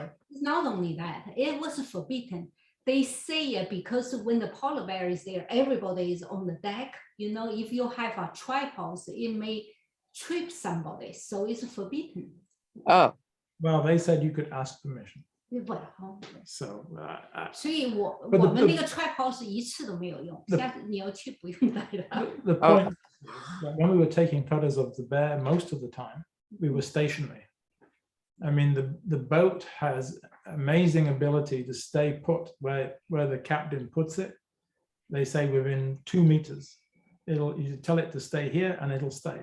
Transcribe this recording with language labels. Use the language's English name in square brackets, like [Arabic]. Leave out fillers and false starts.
[English] It's not only that. It was forbidden. They say because when the polar bear is there, everybody is on the deck. You know, if you have a tripod, it may trip somebody. So it's forbidden. Oh. Well, they said you could ask permission. So, [Chinese] 所以我们那个 tripod 是一次都没有用，下次你要去不用带了。 [English] The point, when we were taking photos of the bear, most of the time we were stationary. I mean, the boat has amazing ability to stay put where the captain puts it. They say within 2 meters. You tell it to stay here, and it'll stay.